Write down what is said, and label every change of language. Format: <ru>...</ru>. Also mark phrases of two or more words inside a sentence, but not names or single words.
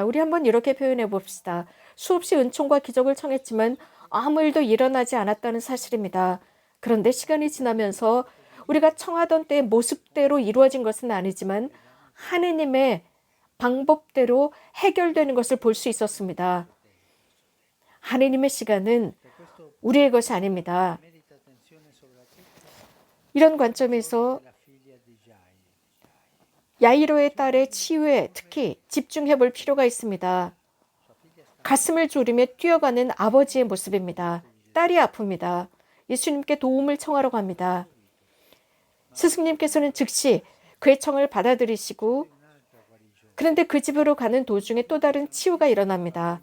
<ko>우리 한번 이렇게 표현해 봅시다. 수없이 은총과 기적을 청했지만 아무 일도 일어나지 않았다는 사실입니다. 그런데 시간이 지나면서 우리가 청하던 때의 모습대로 이루어진 것은 아니지만 하느님의 방법대로 해결되는 것을 볼 수 있었습니다. 하느님의 시간은 우리의 것이 아닙니다.</ko> <it>merita attenzione soprattutto</it> <ko>이런 관점에서</ko> <it>la figlia di Jairo.</it> <ko>야이로의 딸의 치유에 특히 집중해 볼 필요가 있습니다. 가슴을 졸이며 뛰어가는 아버지의 모습입니다. 딸이 아픕니다. 예수님께 도움을 청하러 갑니다. 스승님께서는 즉시 그의 청을 받아들이시고 그런데 그 집으로 가는 도중에 또 다른 치유가 일어납니다.</ko>